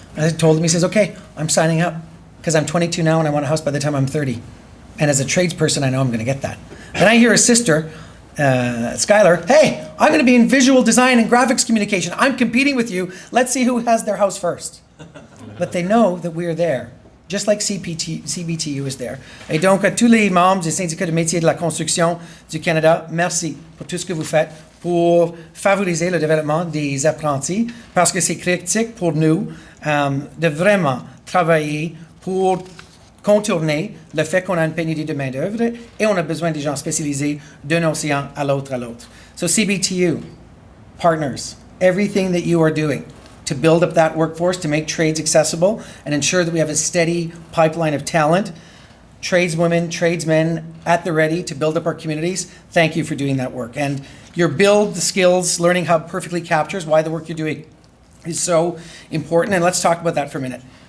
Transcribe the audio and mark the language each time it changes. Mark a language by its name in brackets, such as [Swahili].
[English] And I told him, he says, okay, I'm signing up, because I'm 22 now and I want a house by the time I'm 30. And as a tradesperson, I know I'm going to get that. Then I hear his sister, Skylar, hey, I'm going to be in visual design and graphics communication. I'm competing with you. Let's see who has their house first. But they know that we're there, just like CBTU is there. [French] Et donc, à tous les membres du syndicat de métiers de la construction du Canada, merci pour tout ce que vous faites pour favoriser le développement des apprentis, parce que c'est critique pour nous de vraiment travailler pour contourner le fait qu'on a une pénurie de main-d'œuvre et on a besoin des gens spécialisés d'un océan à l'autre. [English] So CBTU, partners, everything that you are doing to build up that workforce, to make trades accessible and ensure that we have a steady pipeline of talent, tradeswomen, tradesmen at the ready to build up our communities, thank you for doing that work. And your Build the Skills Learning Hub perfectly captures why the work you're doing is so important. And let's talk about that for a minute.